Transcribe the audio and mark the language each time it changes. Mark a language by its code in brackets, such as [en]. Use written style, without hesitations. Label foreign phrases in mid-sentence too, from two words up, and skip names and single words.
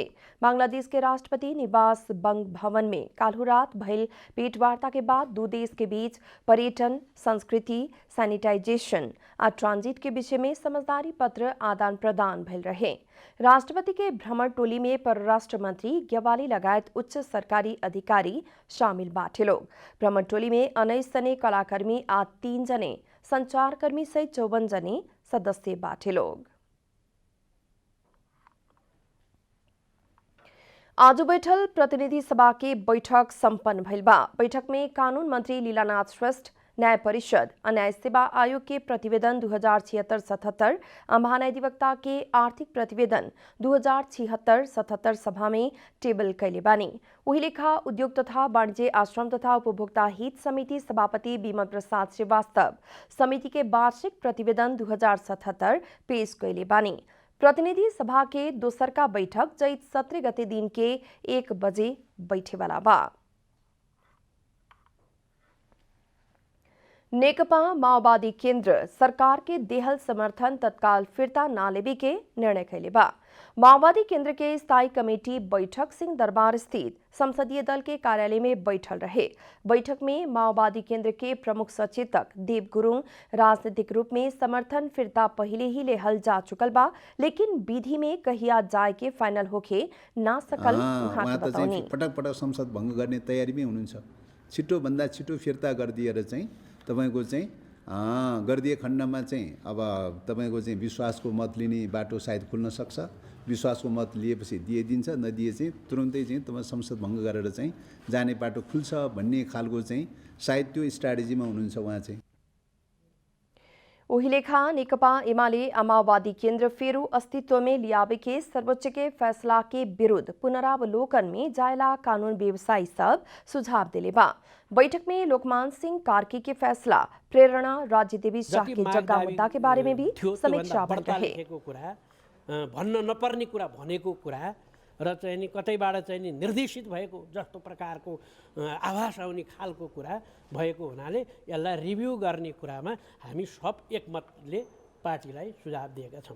[bho] बांग्लादेश के राष्ट्रपति निवास बंग भवन में काल्हु रात भइल भेंटवार्ता के बाद 2 देश के बीच पर्यटन, संस्कृति, सैनिटाइजेशन और ट्रांजिट के विषय में समझदारी पत्र आदान प्रदान भइल रहे। राष्ट्रपति के भ्रमण टोली में परराष्ट्र मंत्री ग्यावाली लगायत उच्च सरकारी अधिकारी शामिल बाटे लोग। भ्रमण टोली में 19 जने कलाकर्मी और 3 जने संचारकर्मी सहित 54 जने सदस्य बाटे लोग। आज बैठल प्रतिनिधि सभा के बैठक संपन्न भइल बा। बैठक में कानून मंत्री लीलानाथ श्रेष्ठ, न्याय परिषद और न्याय सेवा आयोग के प्रतिवेदन 2076-77 और महाधिवक्ता के आर्थिक प्रतिवेदन 2076-77 सभा में टेबल कैले बानी। वही लेखा उद्योग तथा वाणिज्य, आश्रम तथा उपभोक्ता हित समिति सभापति विमल प्रसाद श्रीवास्तव समिति के वार्षिक प्रतिवेदन 2077 पेश कैले बानी। प्रतिनिधि सभा के दोसर का बैठक चैत 17 गते दिन के 1 बजे बैठे वाला बा। नेकपा माओवादी केंद्र सरकार के देहल समर्थन तत्काल फिर्ता न लेवे के निर्णय कैले बा। माओवादी केंद्र के स्थायी कमेटी बैठक सिंह दरबार स्थित संसदीय दल के कार्यालय में बैठल रहे। बैठक में माओवादी केंद्र के प्रमुख सचेतक देव गुरुङ राजनीतिक रूप में समर्थन फिर्ता पहले ही लेहल जा चुकल बा, लेकिन विधि में कहिया जाए के फाइनल होके ना सकल बताउनी। [ne] पटक पटक संसद भंग गर्ने तयारीमै हुनुहुन्छ। छिटो भन्दा छिटो फिर्ता गरिदिएर चाहिँ तपाईको चाहिँ गरिदिए खण्डमा चाहिँ अब तपाईको चाहिँ विश्वासको मत लिने बाटो सायद खुल्न सक्छ। विश्वासको मत लिएपछि दिइदिन्छ, नदिए चाहिँ तुरुन्तै चाहिँ तपाईँ संसद भङ्ग गरेर चाहिँ जाने बाटो खुल्छ भन्ने खालको चाहिँ सायद त्यो स्ट्राटेजीमा हुनुहुन्छ उहाँ चाहिँ। [bho] वही लेखा नेकपा एमाले माओवादी केंद्र फेरू अस्तित्व में लियावे के सर्वोच्च के फैसला के विरुद्ध पुनरावलोकन में जायला कानून व्यवसायी सब सुझाव दिले बा। बैठक में लोकमान सिंह कार्की के फैसला, प्रेरणा राज्य देवी शाह के जग्गा मुद्दा के बारे में भी समीक्षा भइल रहे। [ne] भन्न नपर्ने कुरा भनेको कुरा र चाहिँ नि कतैबाट चाहिँ नि निर्देशित भएको जस्तो प्रकारको आभास आउने खालको कुरा भएको हुनाले यसलाई रिभ्यू गर्ने कुरामा हामी सब एकमतले पार्टीलाई सुझाव दिएका छौं।